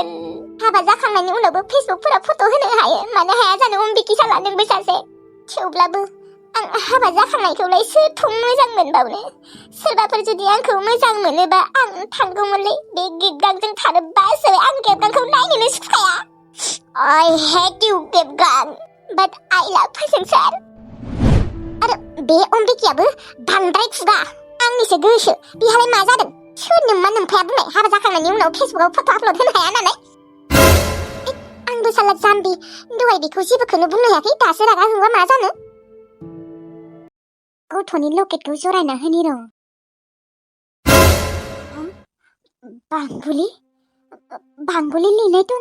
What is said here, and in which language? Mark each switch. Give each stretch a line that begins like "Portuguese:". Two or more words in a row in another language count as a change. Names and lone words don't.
Bodo: हाबा जाखांनायनि उनावबो फेसबुकफोराव फट' होनो हायो मानो हाया जानो अम्बिकि साला नोंबो सासे थेवब्लाबो आं हाबा जाखांनायखौलाय सोरथ' मोजां मोनबावनो सोरबाफोर जुदि आंखौ मोजां मोनोबा आं थांगौमोनलै बे गेबगांजों थानो बासै आं गेबगांखौ नायनोनो सुखाया
English: I hate
Bodo: you गेबगां
English: but I love
Bodo: फोजोंसार आरो बे अम्बिकायाबो बांद्राय खुगा आंनिसो गोसो बिहालाय मा जादों सोरनो मा नोमफाया बुंनाय हाबा जाखांनायनि उनाव फेसबुकाव फट' आपल'ड होनो हाया होननानै आंबो साला जाम्बि दहाय बेखौ जेबोखौनो बुंनो हायाखै दासो रागा जोंबा मा जानो गथ'नि लकेटखौ जरायना होनि र' बांबुलि बांबुलि लिरनाय दङ।